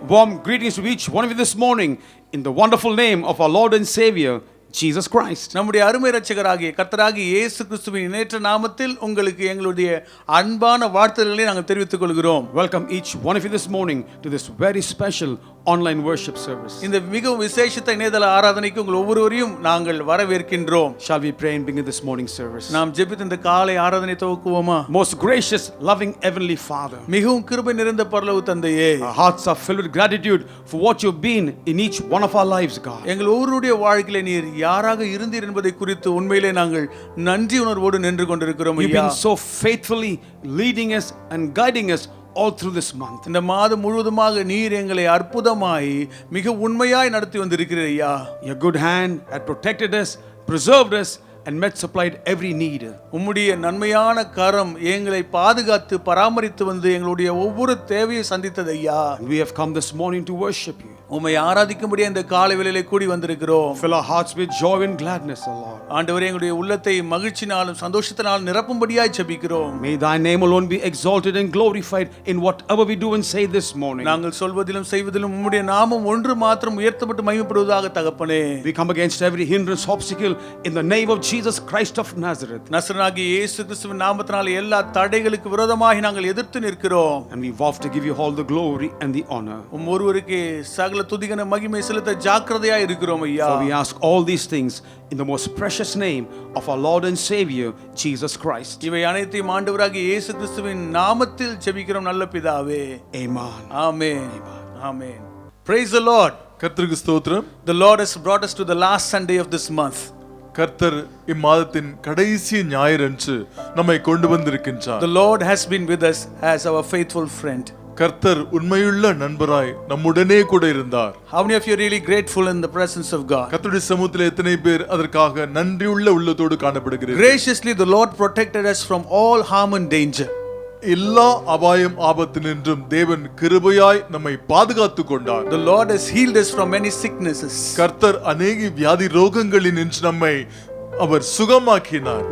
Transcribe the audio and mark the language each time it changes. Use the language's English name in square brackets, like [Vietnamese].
[English] Warm greetings to each one of you this morning in the wonderful name of our Lord and Savior, Jesus Christ. [Tamil] நம்முடைய அருமை இரட்சகராகிய கர்த்தராகிய இயேசு கிறிஸ்துவின் இணையற்ற நாமத்தில் உங்களுக்கு எங்களுடைய அன்பான வாழ்த்துதல்களை நாங்கள் தெரிவித்துக் கொள்கிறோம். [English] Welcome each one of you this morning to this very special online worship service. [Tamil] இந்த மிகவும் விசேஷித்த இணையதள ஆராதனைக்கு உங்கள் ஒவ்வொருவரையும் நாங்கள் வரவேற்கின்றோம். [English] Shall we pray and begin this morning service? [Tamil] நாம் ஜெபித்து இந்த காலை ஆராதனை துவக்குவோமா? [English] Most gracious, loving heavenly Father, [Tamil] மிகவும் கிருபை நிறைந்த பரலோக தந்தையே, [English] our hearts are filled with gratitude for what you've been in each one of our lives, God. [Tamil] எங்கள் ஒவ்வொருடைய வாழ்க்கையிலே நீர் யாராக இருந்தீர் என்பதை குறித்து உண்மையிலே நாங்கள் நன்றி உணர்வோடு நின்று கொண்டிருக்கிறோம். [English] You've been so faithfully leading us and guiding us all through this month. [Tamil] இந்த மாதம் முழுவதுமாக நீர் எங்களை அற்புதமாய் மிக உண்மையாய் நடத்தி வந்திருக்கிறீர் ஐயா. [English] Your good hand had protected us, preserved us and met supplied every need. [Tamil] உம்முடைய நன்மையான கரம் எங்களை பாதுகாத்து பராமரித்து வந்து எங்களுடைய ஒவ்வொரு தேவையை சந்தித்தது ஐயா. [English] We have come this morning to worship you. [Tamil] உம்மை ஆராதிக்கும்படி இந்த காலை வேளையிலே கூடி வந்திருக்கிறோம். [English] Fill our hearts with joy and gladness, O Lord. [Tamil] ஆண்டவரே, எங்களுடைய உள்ளத்தை மகிழ்ச்சினாலும் சந்தோஷத்தினாலும் நிரப்பும்படியாய் ஜெபிக்கிறோம். [English] May thy name alone be exalted and glorified in whatever we do and say this morning. [Tamil] நாங்கள் சொல்வதிலும் செய்வதிலும் உம்முடைய நாமம் ஒன்று மாத்திரம் உயர்த்தப்பட்டு மகிமைப்படுவதாக தகப்பனே. [English] We come against every hindrance, obstacle in the name of Jesus Christ of Nazareth. [Tamil] நசரேயனாகிய இயேசு கிறிஸ்துவின் நாமத்தினால் எல்லா தடைகளுக்கு விரோதமாக நாங்கள் எதிர்த்து நிற்கிறோம். [English] And we vow to give you all the glory and the honor. [Tamil] ஒருவருக்கே சகல துதிகன மகிமை செலுத்த ஜாக்கிரதையாய் இருக்கிறோம் ஐயா. [English] For we ask all these things in the most precious name of our Lord and Savior Jesus Christ. [Tamil] இவை அனைத்தையும் ஆண்டவராகிய இயேசு கிறிஸ்துவின் நாமத்தில் ஜெபிக்கிறோம் நல்ல பிதாவே. [English] Amen. Amen. Amen. Praise the Lord. [Tamil] கர்த்தருக்கு ஸ்தோத்திரம். [English] The Lord has brought us to the last Sunday of this month. [Tamil] கர்த்தர் இம்மாதத்தின் கடைசி ஞாயிறன்று நம்மை கொண்டு வந்திருக்கின்றார். [English] The Lord has been with us as our faithful friend. [Tamil] கர்த்தர் உண்மையுள்ள நண்பராய் நம்முடனே கூட இருந்தார். [English] How many of you are really grateful in the presence of God? [Tamil] கர்த்தருடைய சமூகத்தில் எத்தனை பேர் அதற்காக நன்றியுள்ள உள்ளத்தோடு காணப்படுகிறீர்கள்? [English] Graciously the Lord protected us from all harm and danger. [Tamil] எல்லா அபாயம் ஆபத்தினின்றும் தேவன் கிருபையாய் நம்மை பாதுகாத்து கொண்டார். [English] The Lord has healed us from many sicknesses. [Tamil] கர்த்தர் அநேக வியாதி ரோகங்களினின்று நம்மை அவர் சுகமாக்கினார்.